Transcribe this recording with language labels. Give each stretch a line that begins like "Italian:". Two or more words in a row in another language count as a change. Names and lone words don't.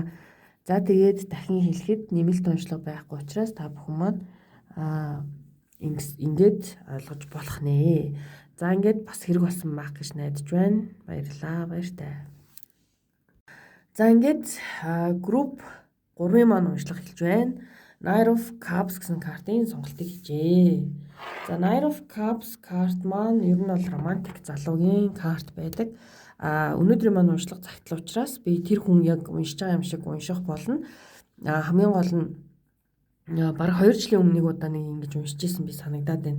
Mongolian: За тэгээд дахин хэлэхэд нэмэлт уншлага байхгүй учраас та бүхэн маань ингээд ойлгож болох нэ. За ингээд бас хэрэг болсон байх гэж найдаж байна. Баярлалаа, баяртай. За ингээд групп 3-ын маань уншлага хэлж байна. Knight of Cups гэсэн картын сонголтыг хийжээ. За Knight of Cups карт маань ер нь бол романтик залуугийн карт байдаг. Өнөөдрийн маань уншлага загтал учраас би тэр хүн яг уншиж байгаа юм шиг унших болно. Хамгийн гол нь бараг 2 жилийн өмнө нэг удаа нэг ингэж уншиж ирсэн би санагдаад байна.